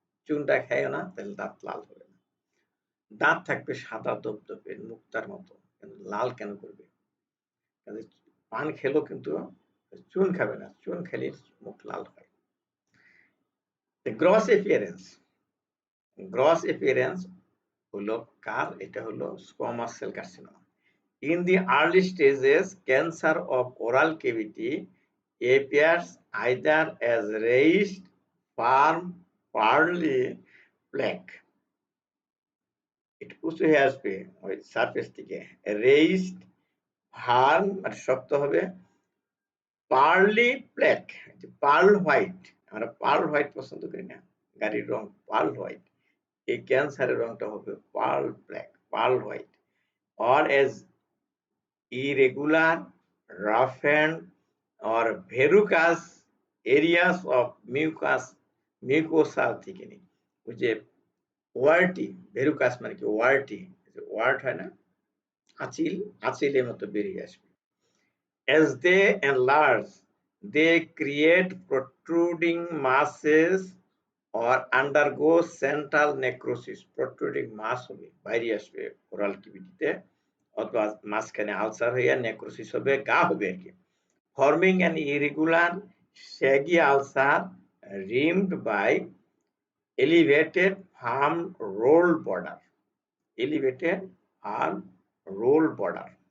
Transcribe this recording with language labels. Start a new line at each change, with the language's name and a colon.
Bangla: চুনটা খাইও না, তাহলে দাঁত লাল হবে না। দাঁত থাকবে সাদা দপদপে মুক্তার মতো, কিন্তু লাল কেন করবে? কাজে পান খেলেও কিন্তু চুন খাবে না, চুন খেলে মুখ লাল হয়। গ্রস এপিয়ারেন্স, গ্রস এপিয়ারেন্স হলো কার? এটা হলো squamous cell carcinoma.
English: In the early stages, cancer of oral cavity appears either as raised, firm, pearly plaque.
Bangla: একটু উঁচু হয়ে আসবে ওই সারফেস থেকে, রেইসড, ফার্ম মানে শক্ত হবে, পার্লি প্লেক, পার্ল হোয়াইট। আমরা পার্ল হোয়াইট পছন্দ করি না, গাড়ির রং পার্ল হোয়াইট, এই ক্যান্সারের রংটা হবে pearl black, pearl white.
English: or as irregular, roughened or verrucous areas of mucosal thickening,
Bangla: ওই যে ওয়ার্টি, ভেরুকাস মানে কি ওয়ার্টি, ওয়ার্ট হয় না, আঁচিল, আঁচিলের মতো বেরিয়ে আসবে।
English: As they enlarge, they create protruding masses or undergo central necrosis.
Bangla: Protruding mass হবে, বাইরে আসবে ওরাল কিভিটিতে, অথবা মাঝখানে আলসার হইয়া নেক্রোসিস হবে, গা হবে আর কি।
English: Forming an irregular shaggy ulcer rimmed by elevated firm rolled border. Elevated firm rolled border.